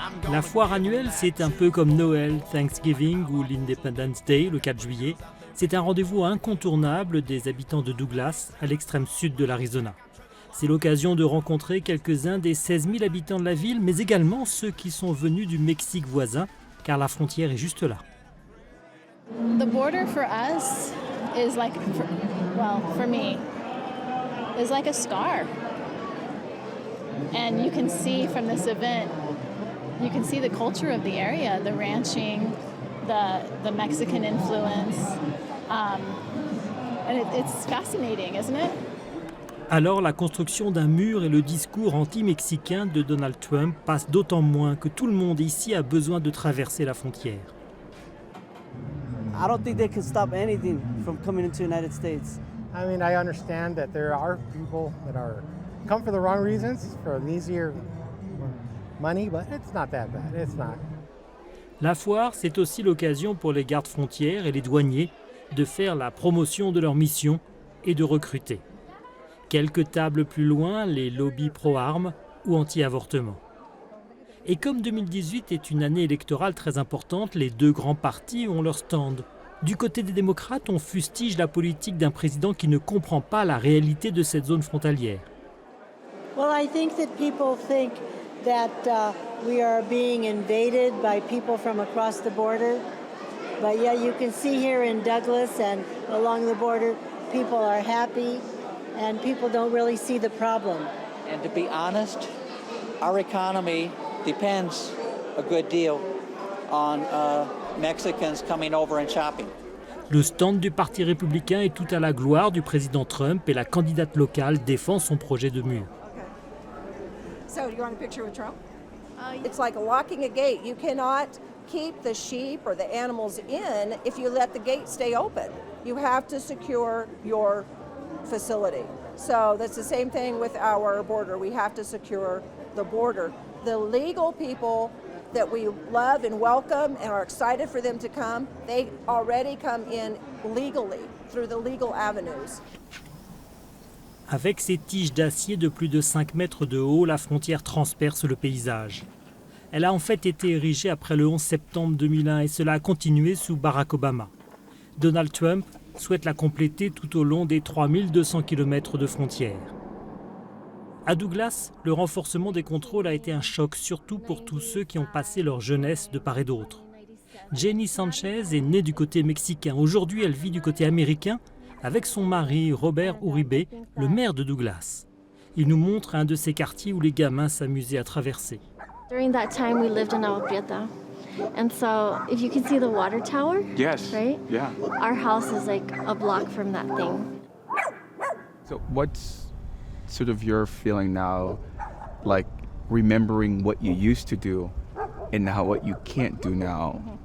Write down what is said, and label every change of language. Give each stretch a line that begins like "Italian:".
French: La foire annuelle, c'est un peu comme Noël, Thanksgiving ou l'Independence Day, le 4 juillet. C'est un rendez-vous incontournable des habitants de Douglas, à l'extrême sud de l'Arizona. C'est l'occasion de rencontrer quelques-uns des 16 000 habitants de la ville, mais également ceux qui sont venus du Mexique voisin, car la frontière est juste là.
English: The border for us is like, for me, is like a scar. And you can see from this event, you can see the culture of the area, the ranching, the Mexican influence. And it's fascinating, isn't it?
French: Alors la construction d'un mur et le discours anti-mexicain de Donald Trump passent d'autant moins que tout le monde ici a besoin de traverser la frontière.
English: I don't think they can stop anything from coming into the United States. I mean, I understand that there are people that come for the wrong reasons, for an easier money, but it's not that bad. It's not.
French: La foire, c'est aussi l'occasion pour les gardes frontières et les douaniers de faire la promotion de leur mission et de recruter. Quelques tables plus loin, les lobbies pro-armes ou anti-avortement. Et comme 2018 est une année électorale très importante, les deux grands partis ont leur stand. Du côté des démocrates, on fustige la politique d'un président qui ne comprend pas la réalité de cette zone frontalière.
English: Well, I think that people think that we are being invaded by people from across the border. But yeah, you can see here in Douglas and along the border, people are happy. And people don't really see the problem. And to be honest, our economy depends a good deal on Mexicans coming over and shopping.
French: Le stand du Parti républicain est tout à la gloire du président Trump et la candidate locale défend son projet de mur.
English: Okay. So, you want a picture with Trump? It's like locking a gate. You cannot keep the sheep or the animals in if you let the gate stay open. You have to secure your facility. So that's the same thing with our border. We have to secure the border. The legal people that we love and welcome and are excited for them to come, they already come in legally through the legal avenues.
French: Avec ses tiges d'acier de plus de 5 mètres de haut, la frontière transperce le paysage. Elle a en fait été érigée après le 11 septembre 2001 et cela a continué sous Barack Obama. Donald Trump souhaite la compléter tout au long des 3200 km de frontières. À Douglas, le renforcement des contrôles a été un choc, surtout pour tous ceux qui ont passé leur jeunesse de part et d'autre. Jenny Sanchez est née du côté mexicain. Aujourd'hui, elle vit du côté américain avec son mari Robert Uribe, le maire de Douglas. Il nous montre un de ces quartiers où les gamins s'amusaient à traverser.
English: During that time, we lived in Alberta. And so, if you can see the water tower, yes, right? Yeah. Our house is like a block from that thing. So what's sort of your feeling now, like remembering what you used to do and now what you can't do now?